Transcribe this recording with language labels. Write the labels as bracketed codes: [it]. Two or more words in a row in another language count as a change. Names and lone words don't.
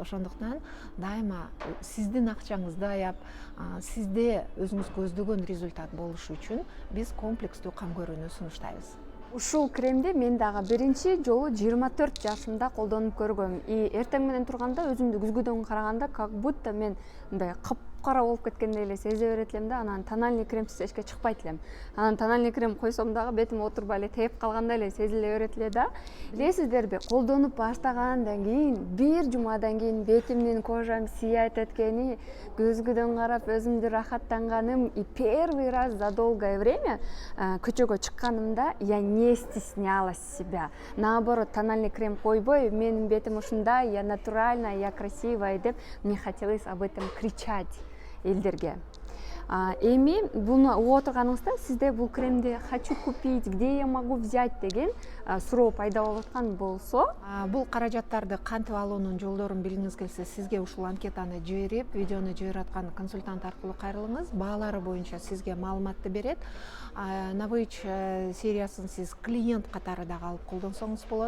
[ky] Ошондуктан дайыма сиздин акчаңызды аяп, сизде өзүңүз көздөгөн результат болушу үчүн биз комплекстүү кам көрүүнү сунуштайбыз. Ушул кремди мен дагы биринчи жолу 24 жашымда колдонуп көргөм. Эртең менен турганда өзүмдү күзгүдөн караганда [ru] как будто [ky] мен мындай капкара болуп кеткендей эле сезе берет элем да, анан [ru] тональный кремсиз [ky] эчке чыкпайт элем. Анан [ru] тональный крем [ky] койсом дагы бетим отурбай эле тээп калгандай эле сезиле берет эле да. Билесиздерби, колдонуп баштагандан кийин, 1 жумадан кийин бетимдин кожам сияйт эткени, көзгүдөн карап өзүмдү рахаттанганым, [ru] и первый раз за долгое время [ky] көчөгө чыкканымда [ru] я не стеснялась себя. Наоборот, тональный крем [ky] койбой, менин бетим ушундай, [ru] я натуральная, я красивая деп, мне хотелось об этом кричать элдерге. [ky] Эми буну угуп отурганыңызда сизде бул кремди [ru] хочу купить, где я могу взять [ky] деген суроо пайда болуп аткан болсо, бул каражаттарды кантип алуунун жолдорун билгиңиз келсе, сизге ушул анкетаны жиберип, видеону жиберип аткан консультант аркылуу кайрылыңыз. Баалары боюнча сизге маалыматты берет. Novage сериясын сиз клиент катары дагы алып колдонсоңуз болот.